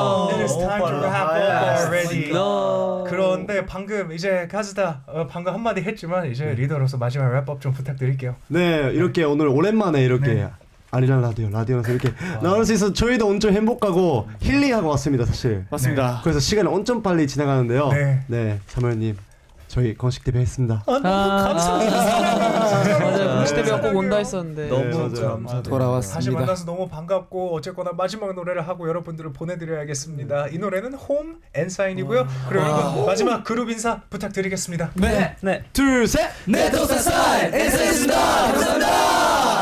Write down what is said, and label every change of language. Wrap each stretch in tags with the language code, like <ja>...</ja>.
<en>It is time to wrap up already.</en> <ko>그런데 방금 이제 카즈다 방금 한마디 했지만 이제 리더로서 마지막 랩업 좀 부탁드릴게요. 네, 이렇게 오늘 오랜만에 이렇게 아리랑 라디오에서 이렇게 나올 수 있어서 저희도 엄청 행복하고 힐링하고 왔습니다, 사실. 맞습니다. 그래서 시간이 엄청 빨리 지나가는데요. 네, 사무엘님. 저희 공식 데뷔했습니다. 너무 감사합니다. 맞아요. 공식 데뷔가 꼭 온다 했었는데 너무 돌아왔습니다. 다시 만나서 너무 반갑고 어쨌거나 마지막 노래를 하고 여러분들을 보내드려야겠습니다. 이 노래는 홈 n.SSign이고요. 그리고 여러분 마지막 그룹 인사 부탁드리겠습니다. 둘, 셋. n.SSign n.SSign 감사합니다.</ko>